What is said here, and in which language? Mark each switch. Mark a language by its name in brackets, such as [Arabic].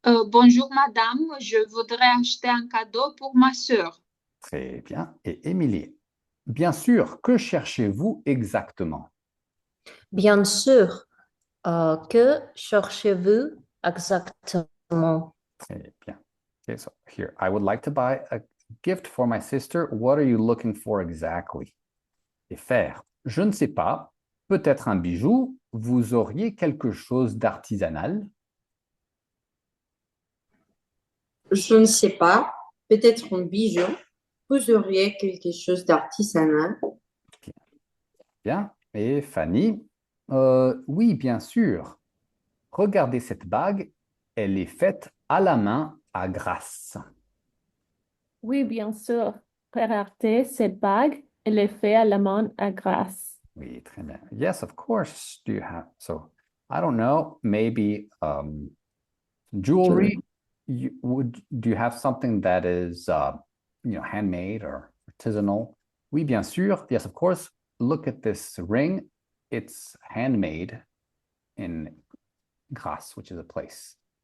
[French] Bonjour madame, je voudrais acheter un cadeau pour ma sœur. Très bien. Et Émilie, bien sûr, que cherchez-vous exactement? Bien sûr, que cherchez-vous exactement? Très bien. [English] Okay, so here, I would like to buy a gift for my sister. What are you looking for exactly? [French] Et faire, je ne sais pas, peut-être un bijou. Vous auriez quelque chose d'artisanal? Je ne sais pas, peut-être un bijou. Vous auriez quelque chose d'artisanal. Bien. Et Fanny, oui, bien sûr. Regardez cette bague, elle est faite à la main à Grasse. Oui, bien sûr. Regardez cette bague. Elle est faite à la main à Grasse. Oui, très bien. [English] Yes, of course. Do you have, so, I don't know, maybe jewelry. Do you have something that is, handmade or artisanal? [French] Oui, bien sûr. [English] Yes, of course. Look at this ring. It's handmade in Grasse, which is a place.